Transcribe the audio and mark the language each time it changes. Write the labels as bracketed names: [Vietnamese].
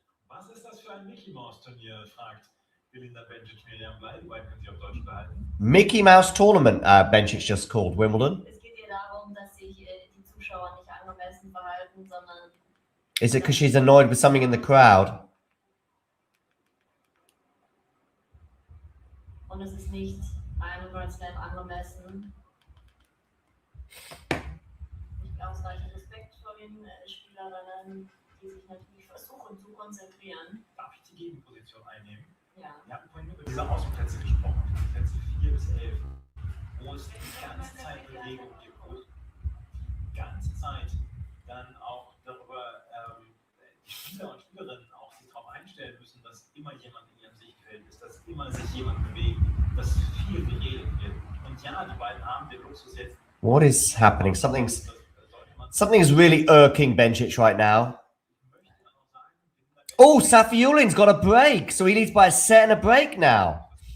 [German] Was ist das für ein Mickey Mouse Turnier? Fragt Belinda Bencic mir. Ja, beide beiden können sich auf Deutsch behalten. [English] Mickey Mouse Tournament, Bencic just called Wimbledon. [German] Es geht ihr darum, dass sich die Zuschauer nicht angemessen verhalten, sondern... [English] Is it because she's annoyed with something in the crowd? [German] Und es ist nicht einem Grand Slam angemessen. Nicht ausreichend Respekt vor den Spielerinnen, die sich natürlich versuchen zu konzentrieren. Darf ich die Gegenposition einnehmen? Ja. Wir hatten vorhin über diese Außenplätze gesprochen, die Plätze 4 bis 11, wo es die ganze Zeit Bewegung gibt, wo die ganze Zeit dann auch darüber die Spieler und Spielerinnen auch sich darauf einstellen müssen, dass immer jemand in ihrem Sichtfeld ist, dass immer sich jemand bewegt, dass viel geredet wird. Und ja, die beiden haben den Luxus jetzt. [English] What is happening? Something is really irking Bencic right now. Oh, Safiulin's got a break. So he leads by a set and a break now.